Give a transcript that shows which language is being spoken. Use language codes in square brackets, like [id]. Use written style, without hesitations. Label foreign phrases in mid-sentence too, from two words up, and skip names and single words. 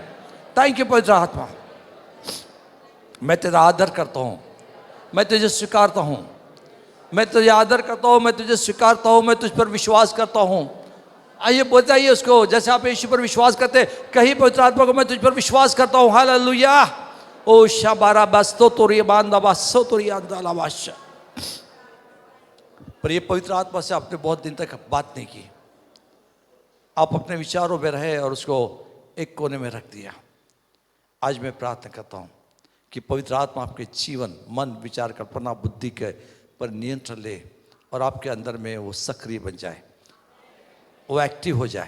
[en] thank you [hi] पवित्र आत्मा, मैं तेरा आदर करता हूँ, मैं तुझे स्वीकारता हूँ, मैं तुझे आदर करता हूँ, मैं तुझे स्वीकारता हूँ, मैं तुझ पर विश्वास करता हूँ। आइए बताइए उसको, जैसे आप यीशु पर विश्वास करते, कहीं पवित्र आत्मा को मैं तुझ पर विश्वास करता हूँ। हालेलुया। ओ शाबारा बस्तो तोरी बांदा बसो तोरी अंदाला वाश। पर ये पवित्र आत्मा से आपने बहुत दिन तक बात नहीं की, आप अपने विचारों में रहे और उसको एक कोने में रख दिया। आज मैं प्रार्थना करता हूँ कि पवित्र आत्मा आपके जीवन, मन, विचार, कल्पना, बुद्धि के पर नियंत्रण ले और आपके अंदर में वो सक्रिय बन जाए, वो एक्टिव हो जाए।